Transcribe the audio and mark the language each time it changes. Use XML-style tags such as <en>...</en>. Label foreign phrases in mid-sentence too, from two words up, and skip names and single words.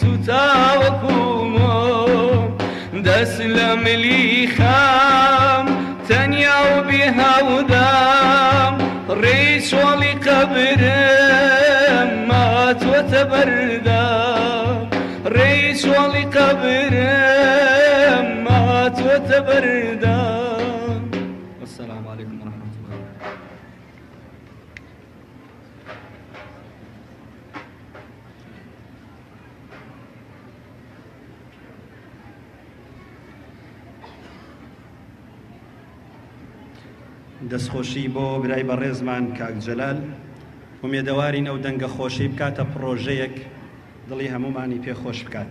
<ckb>سوتاوەکومۆم دەست لە ملیخام تەنیا و بێ هاودام ڕێی چۆڵی قەبرم ماتوەتە بەردام ڕێی چۆڵی قەبرم ماتوەتە بەردام.</ckb> <ar>السلام عليكم ورحمة الله.</ar> <ckb>دەستخۆشی بۆ برای بەڕێزمان کاک جەلال ومێدەوارین ئەو دەنگە خۆشی بکاتە پرۆژەیەک دڵی هەمومانی پێخۆش بکات.</ckb>